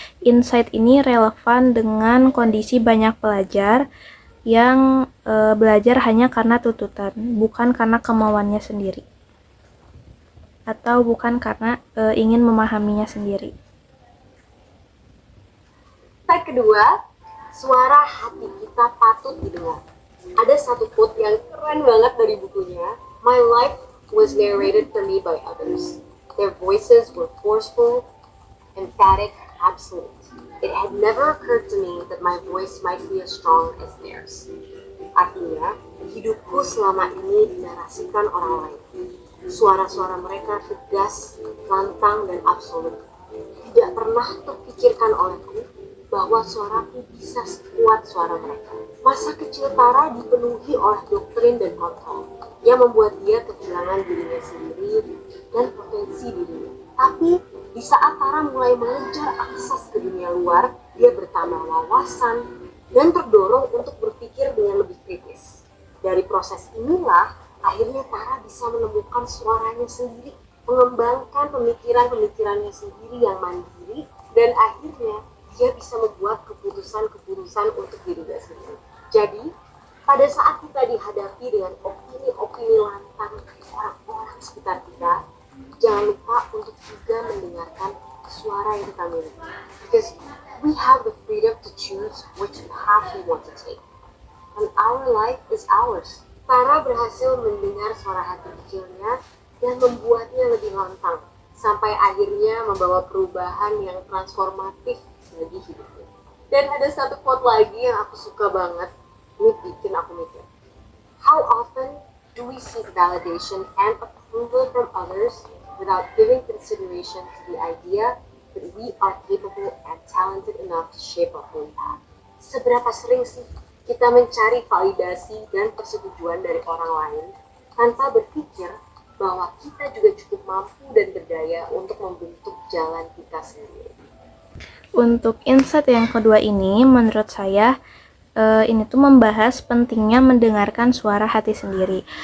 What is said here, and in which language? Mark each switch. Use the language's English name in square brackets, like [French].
[Indonesian] Insight ini relevan dengan kondisi banyak pelajar yang belajar hanya karena tuntutan, bukan karena kemauannya sendiri, atau bukan karena ingin memahaminya sendiri. Tag kedua, suara hati kita patut didengar. Ada satu quote yang keren banget dari bukunya. [English] My life was narrated for me by others. Their voices were forceful, emphatic, absolute. It had never occurred to me that my voice might be as strong as theirs. [Indonesian] Artinya, hidupku selama ini dinarasikan orang lain. Suara-suara mereka tegas, lantang, dan absolut. Tidak pernah terpikirkan olehku bahwa suaraku bisa sekuat suara mereka. Masa kecil Tara dipenuhi oleh doktrin dan kontrol yang membuat dia kehilangan dirinya sendiri dan potensi dirinya. Tapi di saat Tara mulai mengejar akses ke dunia luar, dia bertambah wawasan dan terdorong untuk berpikir dengan lebih kritis. Dari proses inilah, akhirnya Tara bisa menemukan suaranya sendiri, mengembangkan pemikiran-pemikirannya sendiri yang mandiri, dan akhirnya dia bisa membuat keputusan-keputusan untuk dirinya sendiri. Jadi, pada saat kita dihadapi dengan opini-opini lantang dari orang-orang sekitar kita, jangan lupa untuk juga mendengarkan suara yang kita miliki. [English] Because we have the freedom to choose which path we want to take. And our life is ours. [Indonesian] Tara berhasil mendengar suara hati kecilnya dan membuatnya lebih lantang, sampai akhirnya membawa perubahan yang transformatif bagi hidupnya. Dan ada satu quote lagi yang aku suka banget, ini bikin aku mikir. [English] How often do we seek validation and approval from others without giving consideration to the idea that we are capable and talented enough to shape our own path? [Indonesian] Seberapa sering sih kita mencari validasi dan persetujuan dari orang lain tanpa berpikir bahwa kita juga cukup mampu dan berdaya untuk membentuk jalan kita sendiri. Untuk insight yang kedua ini, menurut saya ini tuh membahas pentingnya mendengarkan suara hati sendiri.